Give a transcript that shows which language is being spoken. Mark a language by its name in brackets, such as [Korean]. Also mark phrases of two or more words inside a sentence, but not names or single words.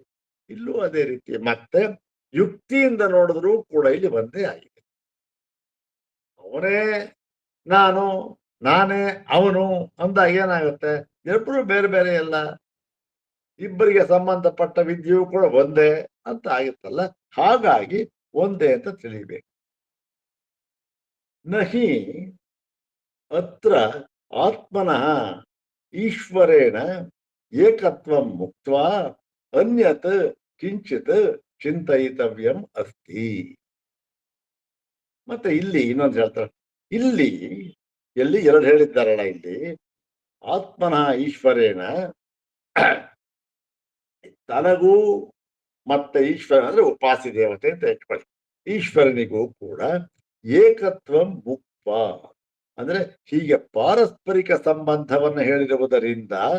[Kannada] ಇಲ್ಲೂ ಅದೇ ರೀತಿ ಮತ್ತೆ ಯುಕ್ತಿಯಿಂದ ನೋಡಿದ್ರೂ ಕೂಡ ಇಲ್ಲಿ ಒಂದೇ ಆಗಿದೆ. ಅವನೇ ನಾನು, ನಾನೇ ಅವನು ಅಂದಾಗ ಏನಾಗುತ್ತೆ, ಇಬ್ಬರು ಬೇರೆ ಬೇರೆ ಅಲ್ಲ, ಇಬ್ಬರಿಗೆ ಸಂಬಂಧಪಟ್ಟ ವಿದ್ಯೆಯೂ ಕೂಡ ಒಂದೇ ಅಂತ ಆಗುತ್ತಲ್ಲ. ಹಾಗಾಗಿ ಒಂದೇ ಅಂತ ತಿಳಿಬೇಕು. [Sanskrit] ನಹಿ ಅತ್ರ ಆತ್ಮನಃ ಈಶ್ವರೇಣ ಏಕತ್ವಂ ಮುಕ್ತ್ವಾ ಅನ್ಯತ್ ಕಿಂಚಿತ್ ಚಿಂತಯಿತವ್ಯಂ ಅಸ್ತಿ. [Kannada] ಮತ್ತೆ ಇಲ್ಲಿ ಇನ್ನೊಂದು ಹೇಳ್ತಾರೆ, ಇಲ್ಲಿ ಎಲ್ಲಿ ಎರಡು ಹೇಳಿದ್ದಾರಲ್ಲ, ಇಲ್ಲಿ [Sanskrit] ಆತ್ಮನಃ ಈಶ್ವರೇಣ [Kannada] ತನಗೂ ಮತ್ತೆ ಈಶ್ವರ ಅಂದ್ರೆ ಉಪಾಸಿ ದೇವತೆ ಅಂತ ಇಟ್ಕೊಳ್ಳಿ, ಈಶ್ವರನಿಗೂ ಕೂಡ [Sanskrit] ಏಕತ್ವಂ ಮುಕ್ತ [Kannada] ಅಂದ್ರೆ ಹೀಗೆ ಪಾರಸ್ಪರಿಕ ಸಂಬಂಧವನ್ನು ಹೇಳಿರುವುದರಿಂದ